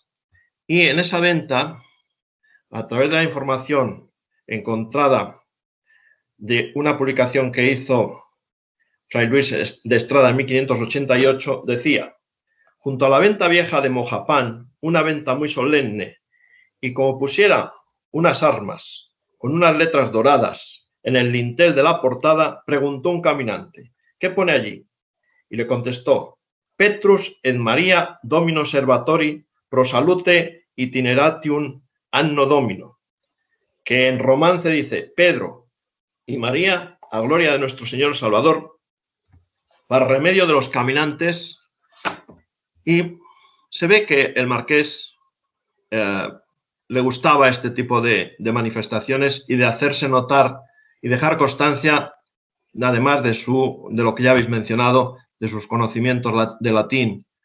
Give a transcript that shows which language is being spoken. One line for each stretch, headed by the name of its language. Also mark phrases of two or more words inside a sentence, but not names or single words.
Spanish: Y en esa venta, a través de la información encontrada de una publicación que hizo Fray Luis de Estrada en 1588, decía: junto a la venta vieja de Mojapán, una venta muy solemne, y como pusiera unas armas con unas letras doradas en el lintel de la portada, preguntó un caminante: ¿qué pone allí? Y le contestó:
Latin: Petrus et Maria Domino Servatori pro salute itineratium anno domino,
Spanish: que en romance dice Pedro y María, a gloria de nuestro Señor Salvador, para remedio de los caminantes. Y se ve que el Marqués le gustaba este tipo de manifestaciones y de hacerse notar y dejar constancia, además de lo que ya habéis mencionado, de sus conocimientos de latín.